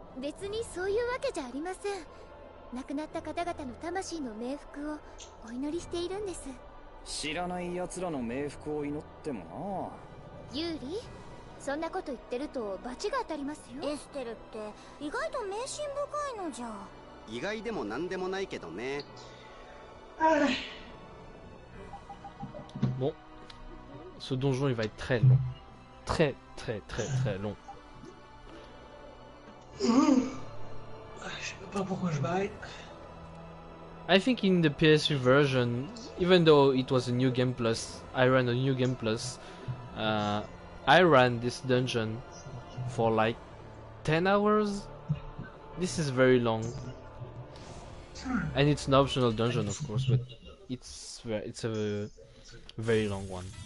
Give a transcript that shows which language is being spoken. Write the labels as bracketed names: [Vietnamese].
[Japanese] 別にそういうわけじゃありません。亡くなった方々の魂の冥福をお祈りしているんです。知らない奴らの冥福を祈ってもな。ユーリ、そんなこと言ってると罰が当たりますよ。エステルって意外と迷信深いのじゃ。意外でもなんでもないけどね。 [French] Bon, ce donjon il va être très long, très long. Je sais pas pourquoi je baille. [English] I think in the PS3 version, even though it was a new game plus, I ran a new game plus. I ran this dungeon for like 10 hours. This is very long, and it's an optional dungeon, of course, but it's a very long one.